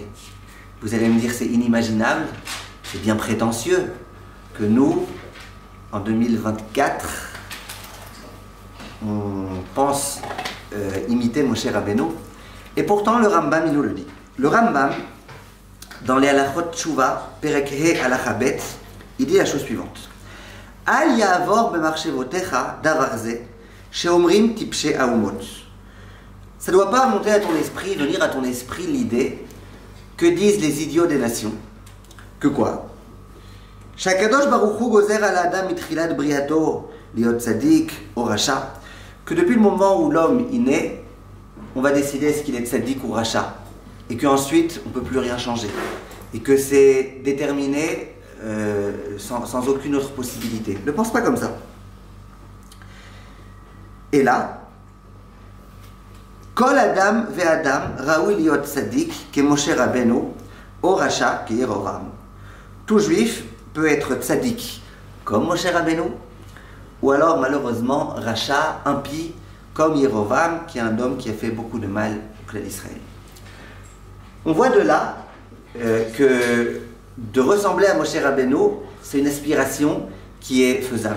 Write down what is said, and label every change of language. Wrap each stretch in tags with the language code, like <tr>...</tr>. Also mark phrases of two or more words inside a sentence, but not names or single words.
<fr>Vous allez me dire, c'est inimaginable, c'est bien prétentieux que nous, en 2024, on pense imiter Moshe Rabbeinu. Et pourtant, le Rambam, il nous le dit. Le Rambam, dans les Halachot Tshuva,</fr> <he>פרק ה' הלכה ב,</he> <fr>il dit la chose suivante.</fr> <he>אל יעבור במחשבתך דבר זה, שאומרים טפשי האומות.</he> <fr>Ça ne doit pas monter à ton esprit, venir à ton esprit l'idée que disent les idiots des nations. Que quoi?</fr> <he>שהקדוש ברוך הוא גוזר על אדם מתחילת בריאתו להיות צדיק או רשע.</he> <fr>Que depuis le moment où l'homme est né, on va décider est-ce qu'il est tzadik ou racha. Et qu'ensuite, on ne peut plus rien changer. Et que c'est déterminé sans aucune autre possibilité. Ne pense pas comme ça. Et là,</fr> <he>כל אדם ואדם ראוי להיות צדיק כמשה רבינו או רשע כירבעם.</he> <fr>Tout juif peut être tzadik comme Moshe Rabbeinu, ou alors malheureusement racha, impie, comme Yerovam, qui est un homme qui a fait beaucoup de mal au clan d'Israël. On voit de là que de ressembler à Moshe Rabbeinu, c'est une aspiration qui est faisable.</fr>